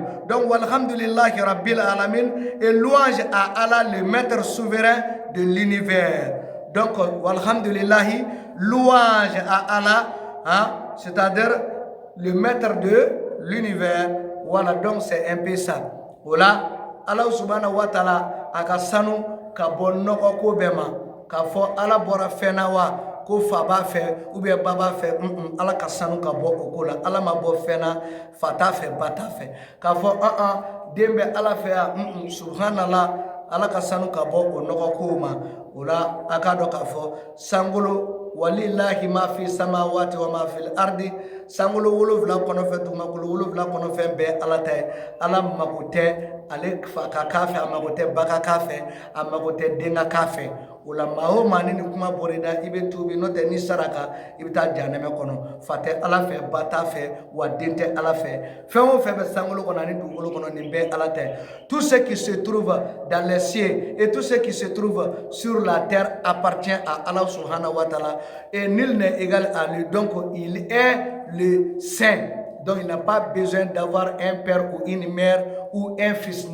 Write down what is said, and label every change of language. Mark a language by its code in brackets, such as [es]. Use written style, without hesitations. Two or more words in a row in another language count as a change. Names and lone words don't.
[ar] Donc, والحمد لله رب العالمين, [fr] et louange à Allah, le maître souverain de l'univers. Donc, walhamdulillahi, louange à Allah, hein, c'est-à-dire le maître de l'univers. Voilà, donc c'est un peu ça. Voilà, [ar] الله سبحانه وتعالى [bm] a ka sanu ka bɔ nɔgɔ ko bɛɛ ma, k'a fɔ Allah bɔra fɛn na wa, ko fa b'a fɛ [fr] ou bien [bm] ba b'a fɛ, Allah ka sanu ka bɔ o ko la. Allah ma bɔ fɛn na, fa t'a fɛ, ba t'a fɛ. K'a fɔ den bɛ Allah fɛ yan, subhanallah, Allah ka sanu ka bɔ o nɔgɔ ko ma. O la a k'a dɔn k'a fɔ sankolo [ar] ولله ما في السماوات وما في الأرض, [bm] sankolo 7 kɔnɔfɛn tumakolo 7 kɔnɔfɛn bɛɛ Allah ta ye. Allah mago tɛ ale fa ka k'a fɛ, a mago tɛ ba ka k'a fɛ, a mago tɛ den ka k'a fɛ. O la maa o maa ni nin kuma bɔr'i da, i bɛ tuubi, n'o tɛ ni saraka i bɛ taa jahanɛmɛ kɔnɔ. Fa tɛ Allah fɛ, ba t'a fɛ, wa den tɛ Allah fɛ. Fɛn o fɛn bɛ sankolo kɔnɔ ani dugukolo kɔnɔ, nin bɛɛ Allah ta ye. [fr] Tout ce qui se trouve dans les cieux et tout ce qui se trouve sur la terre appartient à Allah [ar] سبحانه وتعالى, [fr] et nul n'est égal à lui. Donc il est le saint. Donc il n'a pas besoin d'avoir un père ou une mère ou un fils.